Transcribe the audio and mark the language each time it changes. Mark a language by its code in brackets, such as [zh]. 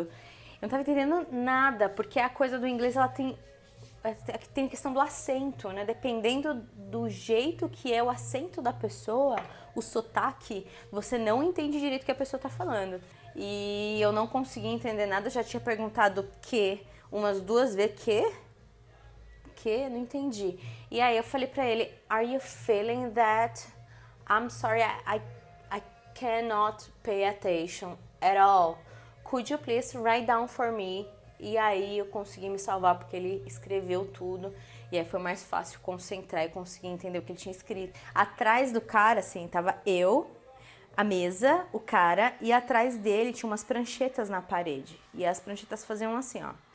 [pt] Eu não estava entendendo nada, porque a coisa do inglês ela tem a questão do acento, né? Dependendo do jeito que é o acento da pessoa, o sotaque, você não entende direito o que a pessoa tá falando. E eu não consegui entender nada, já tinha perguntado que umas 2 vezes, que? Não entendi. E aí eu falei pra ele, [en] are you feeling that? I'm sorry, I cannot pay attention at all. Could you please write down for me? [pt] E aí eu consegui me salvar porque ele escreveu tudo. E aí foi mais fácil concentrar e conseguir entender o que ele tinha escrito. Atrás do cara, assim, tava eu, a mesa, o cara, e atrás dele tinha umas pranchetas na parede. E as pranchetas faziam assim, ó.